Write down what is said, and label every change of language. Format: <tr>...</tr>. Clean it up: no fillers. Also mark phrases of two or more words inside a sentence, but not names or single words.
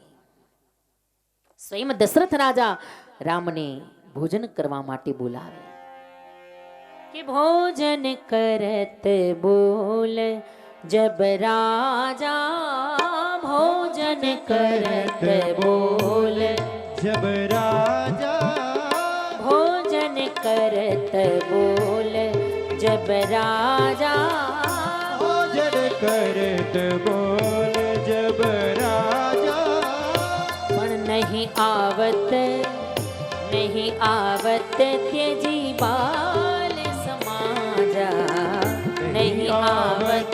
<gu>સ્વયં દશરથ રાજા રામને ભોજન કરવા માટે બોલાવે કે</gu> <awa>भोजन करत बोल जब राजा, भोजन करत बोल जब राजा, भोजन करत बोल जब राजा, भोजन करत बोल जब राजा, पण नहीं आवत त्यजी बाल समाजा, नहीं आवत</awa>